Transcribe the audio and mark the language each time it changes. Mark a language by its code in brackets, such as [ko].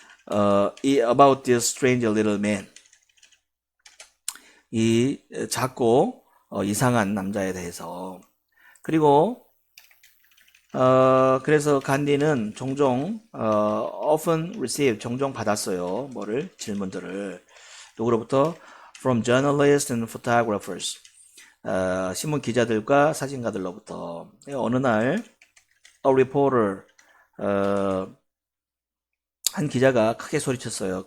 [en] about this strange little man, [ko] 이 작고 이상한 남자에 대해서. 그리고 그래서 간디는 종종 [en] often received, [ko] 종종 받았어요. 뭐를? 질문들을. 누구로부터? [en] from journalists and photographers, [ko] 신문 기자들과 사진가들로부터. 어느 날 [en] a reporter, [ko] 한 기자가 크게 소리쳤어요.